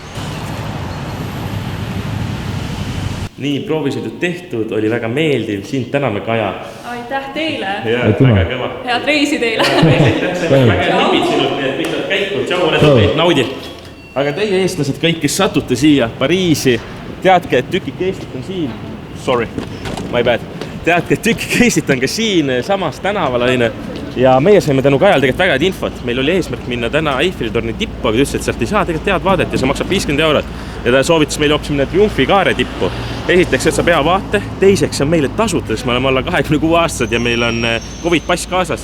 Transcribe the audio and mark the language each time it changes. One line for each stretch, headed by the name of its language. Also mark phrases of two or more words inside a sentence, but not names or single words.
Estonian: Nii, proovisõidud tehtud, oli väga meeldiv. Sind täname, Kaja. Aitäh teile. Väga kõva. Head reisi teile. Väga nipid sinult, et kõik saad käiku. Tšau, ole naudi. Aga teie eestlased kõik, kes satute siia Pariisi, teadke, et tükik Eestit on siin.
English: Sorry, my bad.
Estonian: Teadke, et tükik Eestit on ka siin samas tänaval. Ja meie saime tänu Kajal tegelikult väga head infot. Meil oli eesmärk minna täna Eiffeli torni tippu, aga ütles, et sealt ei saa tegelikult head vaadet ja see maksab 50 €. Ja ta soovitas meile hoopis minna Triumfi kaare tippu. Esiteks, et saab hea vaate. Teiseks on meile tasuta, sest me oleme alla 26 aastased ja meil on COVID-pass kaasas.